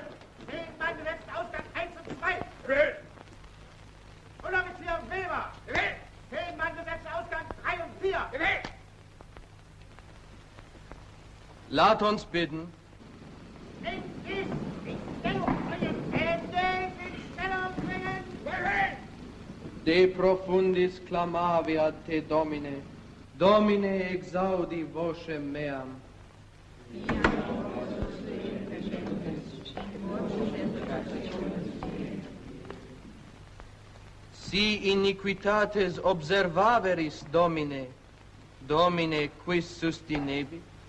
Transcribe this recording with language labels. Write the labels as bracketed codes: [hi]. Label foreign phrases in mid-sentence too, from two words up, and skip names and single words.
[de] Den Mann letzten Ausgang 1 und 2! Unteroffizier Weber! Den Mann letzten Ausgang 3 und 4! [nl] Laat ons bidden. [de] In Stellung bringen! In Stellung bringen! [la] De profundis clamaviat te Domine. Domine exaudi voce meam. Si iniquitates observaveris, Domine, Domine quis sustinebit?